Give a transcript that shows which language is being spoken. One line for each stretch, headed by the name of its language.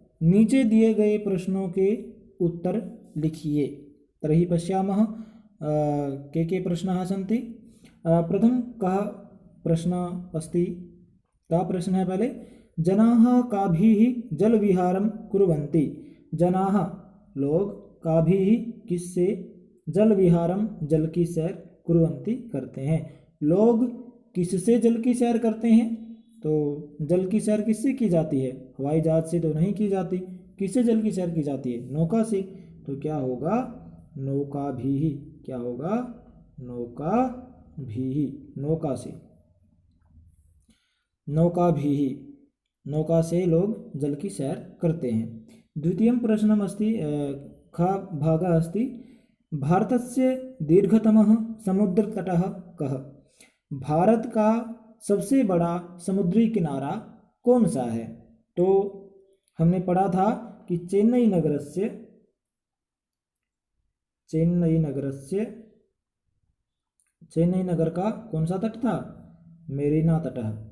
Hindi: नीचे दिए गए प्रश्नों के उत्तर लिखिए।
Sanskrit: तर्हि पश्यामः के प्रश्नाः सन्ति। प्रथम कः प्रश्नः अस्ति?
Hindi: का प्रश्न है?
Sanskrit: पहले जनाः काभिः जलविहारं कुर्वन्ति।
Hindi: जनाः लोग, काभिः किससे, जल विहारम जल की सैर, कुर्वन्ति करते हैं। लोग किससे जल की सैर करते हैं? तो जल की सैर किससे की जाती है? हवाई जहाज से तो नहीं की जाती। किससे जल की सैर की जाती है? नौका से। तो क्या होगा? नौका भी। क्या होगा? नौका भी, नौका से, नौका भी, नौका से लोग जल की सैर करते हैं।
Sanskrit: द्वितीयं प्रश्नम् अस्ति, ख भागः अस्ति भारतस्य दीर्घतमः समुद्रतटः कः?
Hindi: भारत का सबसे बड़ा समुद्री किनारा कौन सा है? तो हमने पढ़ा था कि चेन्नई नगरस्य, चेन्नई नगरस्य, चेन्नई नगर का कौन सा तट था? मेरीना तटः।